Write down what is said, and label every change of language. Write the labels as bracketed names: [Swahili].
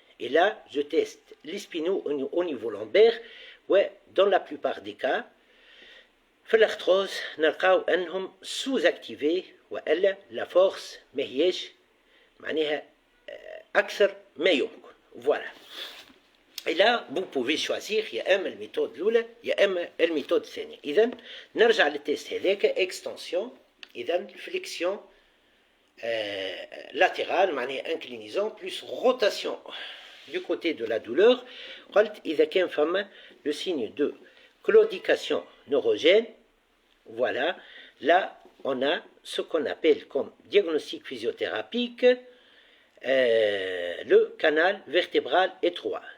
[French] Et là, je teste les spinaux au niveau lombaire. Ouais, dans la plupart des cas, في l'arthrose, [Arabic] نلقاو أنهم [French] sous-activés وإلا la force ما هيش معناها أكثر ما يمكن. Voilà. Et là, vous pouvez choisir [Arabic] يا إما الميثود الأولى يا إما الميثود الثانية. إذا نرجع للتست هذاك extension. [French] إذا flexion latérale معناها inclinaison plus rotation du côté de la douleur. [Arabic] قلت إذا كان فما [French] le signe de claudication neurogène. [Arabic] Voilà. [French] Là, on a ce qu'on appelle comme diagnostic physiothérapique le canal vertébral étroit.